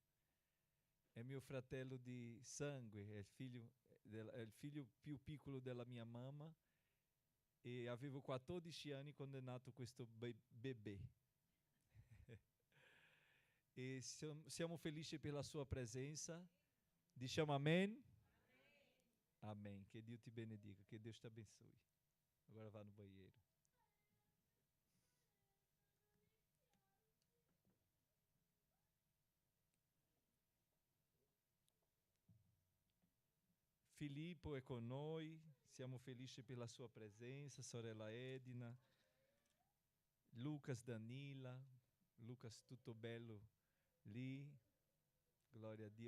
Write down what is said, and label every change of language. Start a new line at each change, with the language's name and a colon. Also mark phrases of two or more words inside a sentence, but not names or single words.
Italian: È mio fratello di sangue, è il figlio più piccolo della mia mamma, e avevo 14 anni quando è nato questo bebè. E siamo felici per la sua presenza. Diciamo amen? Amém.
Portuguese: Que Deus te benediga, que Deus te abençoe. Agora vá no banheiro.
Italian: Filippo è con noi, siamo felici per la sua presenza, sorella Edna, Lucas, Danila, Lucas tutto bello lì, gloria a Dio.